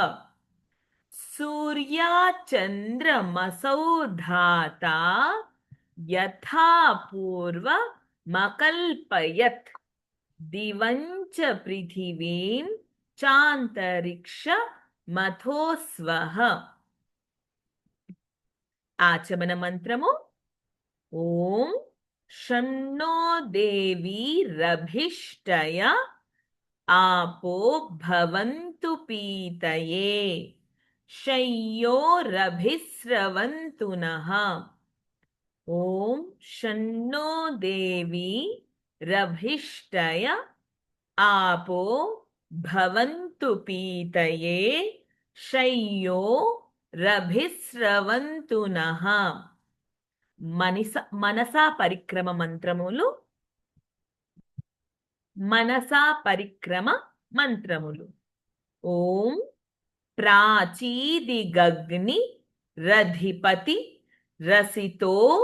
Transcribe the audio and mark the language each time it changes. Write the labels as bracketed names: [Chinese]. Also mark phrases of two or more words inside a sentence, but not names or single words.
[Sanskrit] సూర్యాచంద్రమసౌ ధాతా యథా పూర్వమకల్పయత్ దివం చ పృథివీం చాంతరిక్షమథో స్వః. [Telugu] ఆచమన మంత్రము [Sanskrit] ఓం షణ్ణో దేవీరభిష్టయ आपो भवन्तु पीतये शय्योरभिस्रवन्तु नः. ओम शन्नो देवी रभिष्टय आपो भवन्तु पीतये शय्यो रभिस्रवन्तु नः. [Telugu] మనసా పరిక్రమ మంత్రములు మనసా పరిక్రమ మంత్రములు [Sanskrit] ఓం ప్రాచీదిగగ్ని రధిపతి రసితో